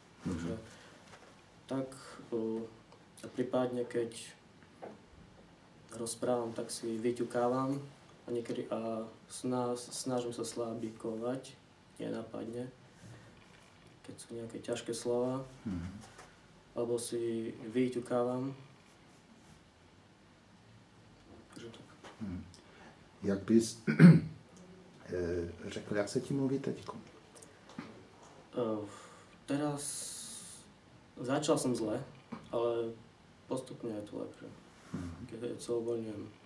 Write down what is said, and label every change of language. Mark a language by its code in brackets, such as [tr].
[sk] Takže tak prípadne, keď rozprávam, tak si vyťukávam a niekedy snažím sa slabíkovať, nenápadne, keď sú nejaké ťažké slova, alebo si vyťukávam. Takže tak. [cs] Jak bys řekl, jak se ti mluví teďko? [sk] Teraz začal som zle, ale postupne je to lepšie, keď sa uvoľňujem.